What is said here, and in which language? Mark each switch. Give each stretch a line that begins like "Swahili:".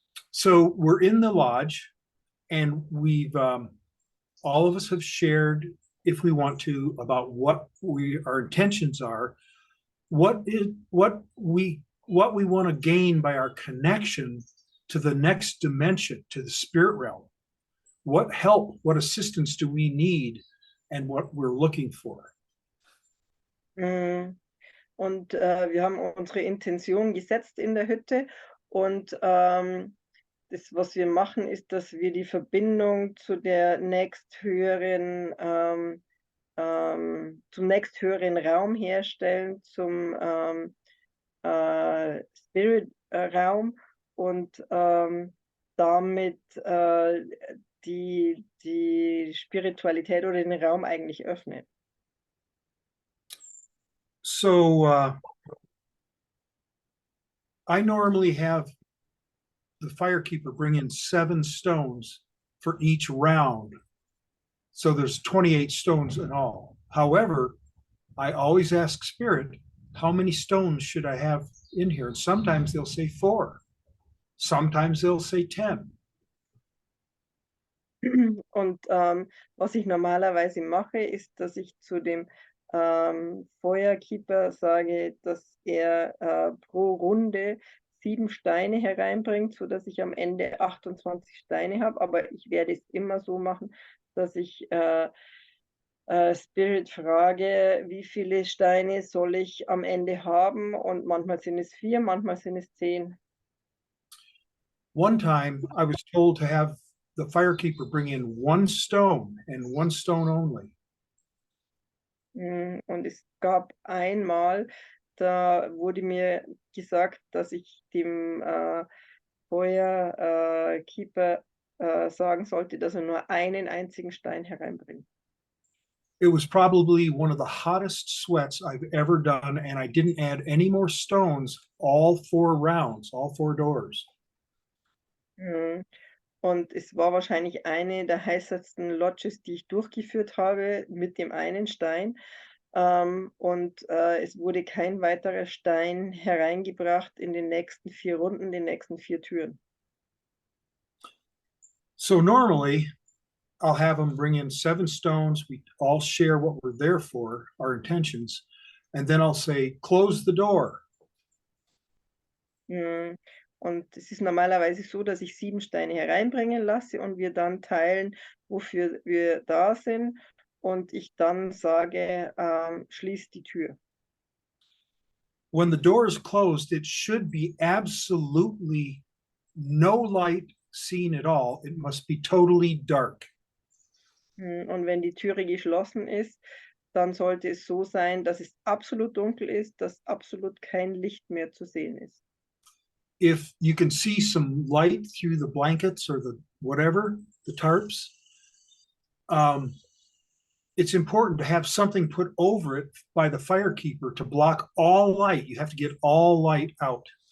English: So we're in the lodge, and we've all of us have shared, if we want to, about what our intentions are, what we want to gain by our connection to the next dimension, to the spirit realm. What help, what assistance do we need, and what we're looking for.
German: Und wir haben unsere Intention gesetzt in der Hütte und das, was wir machen, ist, dass wir die Verbindung zu der nächsthöheren zum nächsthöheren Raum herstellen, zum Spirit Raum und damit die Spiritualität oder den Raum eigentlich öffnet.
English: So I normally have the firekeeper bring in 7 stones for each round. So there's 28 stones in all. However, I always ask Spirit, how many stones should I have in here? And sometimes they'll say 4. Sometimes they'll say 10.
German: Und was ich normalerweise mache, ist, dass ich zu dem Feuerkeeper sage, dass er pro Runde 7 Steine hereinbringt, sodass ich am Ende 28 Steine habe. Aber ich werde es immer so machen, dass ich Spirit frage, wie viele Steine soll ich am Ende haben? Und manchmal sind es 4, manchmal sind es 10.
English: One time I was told to have the firekeeper bring in 1 stone and 1 stone only.
German: Und es gab einmal, da wurde mir gesagt, dass ich dem Feuerkeeper sagen sollte, dass er nur einen einzigen Stein hereinbringt.
English: It was probably one of the hottest sweats I've ever done, and I didn't add any more stones all 4 rounds, all 4 doors.
German: Und es war wahrscheinlich eine der heißesten Lodges, die ich durchgeführt habe, mit dem einen Stein. Es wurde kein weiterer Stein hereingebracht in den nächsten 4 Runden, den nächsten 4 Türen.
English: So normally I'll have them bring in 7 stones. We all share what we're there for, our intentions. And then I'll say, close the door.
German: Und es ist normalerweise so, dass ich 7 Steine hereinbringen lasse und wir dann teilen, wofür wir da sind. Und ich dann sage, schließ die Tür.
English: When the door is closed, it should be absolutely no light seen at all. It must be totally dark.
German: Und wenn die Türe geschlossen ist, dann sollte es so sein, dass es absolut dunkel ist, dass absolut kein Licht mehr zu sehen ist.
English: If you can see some light through the blankets or the whatever, the tarps, it's important to have something put over it by the firekeeper to block all light. You have to get all light out.